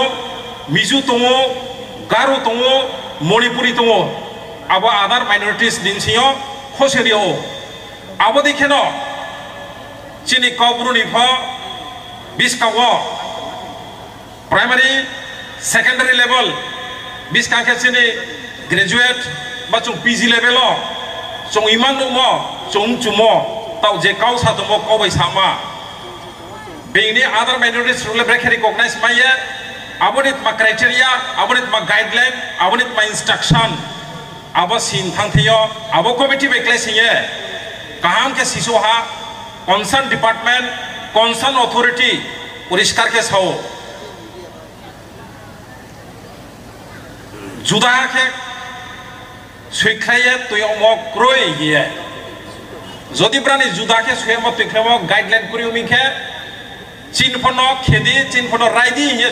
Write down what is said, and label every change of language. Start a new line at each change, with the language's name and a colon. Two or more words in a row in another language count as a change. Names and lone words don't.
Kok Borok: mizu tomo garu tomo monipuri tomo abo
English: other minorities
Kok Borok: dinsio khoserio abo dikheno chini kobru ni pho biskawo primary secondary level biskangke chini graduate ba chung
English: PG level
Kok Borok: o chung imang mo chung chumo tau je kau sa tomo ko bai sama
English: being other minorities rule break recognize
Kok Borok: maya abonit ma criteria abonit ma guideline abonit ma instruction abo sin thangthio abo committee be classing ye kaham ke sisu ha
English: concern department concern authority
Kok Borok: poriskar ke sao juda ke suikhaya tuyomo kroi ye jodi brani juda ke suemo tukhemo guideline kuriu mikhe chin phono khedi chin phono raidi ye